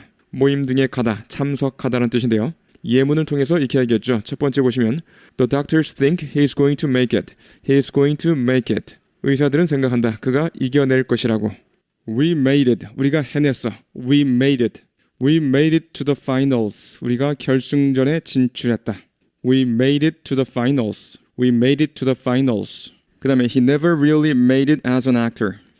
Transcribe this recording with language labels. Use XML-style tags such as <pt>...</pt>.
<ko>모임 등에 가다, 참석하다라는 뜻인데요. 예문을 통해서 익혀야겠죠. 첫 번째 보시면</ko> <en>The doctors think he's going to make it.</en> <ko>의사들은 생각한다. 그가 이겨낼 것이라고.</ko> <en>We made it.</en> <ko>우리가 해냈어.</ko> <en>We made it to the finals.</en> <ko>우리가 결승전에 진출했다.</ko> <en>We made it to the finals.</en> <ko>그 다음에</ko> <en>He never really made it as an actor.</en>